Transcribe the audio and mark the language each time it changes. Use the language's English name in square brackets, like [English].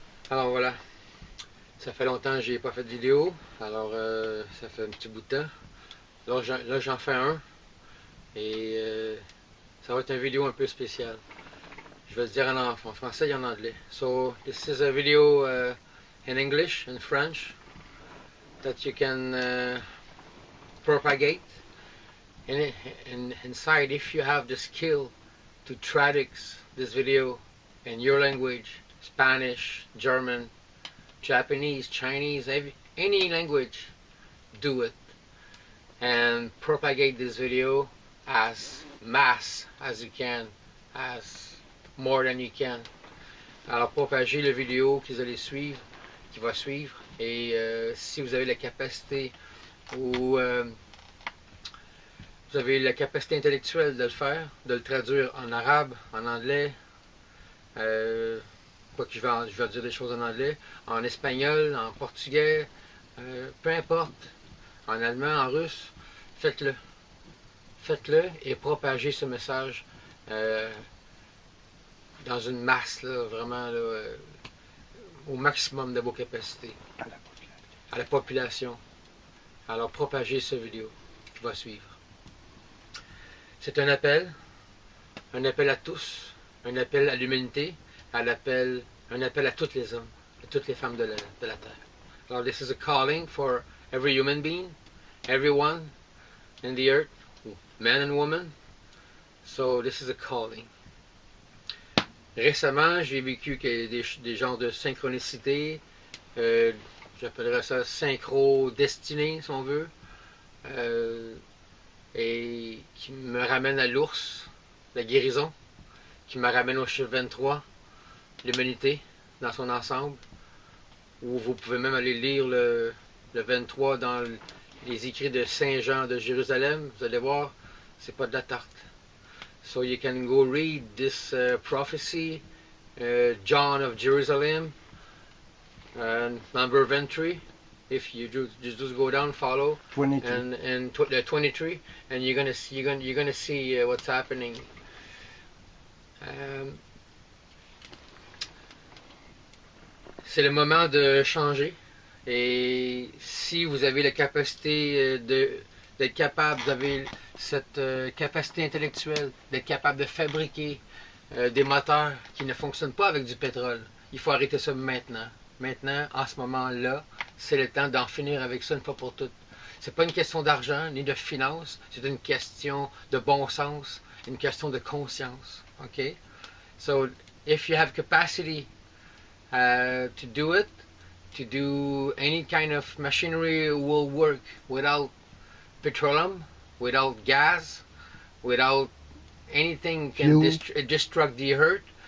[French] Alors voilà, ça fait longtemps que j'ai pas fait de vidéo, alors ça fait un petit bout de temps. Là j'en fais un et ça va être une vidéo un peu spéciale. Je vais le dire en français et en anglais. [English] So this is a video in English and French that you can propagate. And inside, if you have the skill to traduce this video in your language, Spanish, German, Japanese, Chinese, any language, do it and propagate this video as mass as you can, as more than you can. [French] Alors propagez la vidéo que vous allez suivre, qui va suivre, et si vous avez la capacité ou vous avez la capacité intellectuelle de le faire, de le traduire en arabe, en anglais, quoique je vais dire des choses en anglais, en espagnol, en portugais, peu importe, en allemand, en russe, faites-le. Faites-le et propagez ce message dans une masse, là, vraiment là, au maximum de vos capacités. À la population. Alors propagez cette vidéo qui va suivre. C'est un appel à tous, un appel à l'humanité, un appel à tous les hommes, à toutes les femmes de la terre. Alors [English] this is a calling for every human being, everyone in the earth, man and woman. So this is a calling. [French] Récemment, j'ai vécu des genres de synchronicité, j'appellerais ça synchro-destinée, si on veut, et qui me ramène à l'ours, la guérison, qui me ramène au chiffre 23, l'humanité dans son ensemble, où vous pouvez même aller lire le 23 dans les écrits de Saint Jean de Jérusalem, vous allez voir, c'est pas de la tarte. [English] So you can go read this prophecy, John of Jerusalem, number of entry. If you just go down, follow, 23. and 23, and you're gonna see what's happening. [French] C'est le moment de changer. Et si vous avez la capacité d'être capable, vous avez cette capacité intellectuelle d'être capable de fabriquer des moteurs qui ne fonctionnent pas avec du pétrole, il faut arrêter ça maintenant. Maintenant, en ce moment-là, c'est le temps d'en finir avec ça une fois pour toutes. C'est pas une question d'argent ni de finance, c'est une question de bon sens, une question de conscience. [English] Okay? So, if you have capacity to do it, to do any kind of machinery will work without petroleum, without gas, without anything can destruct the earth.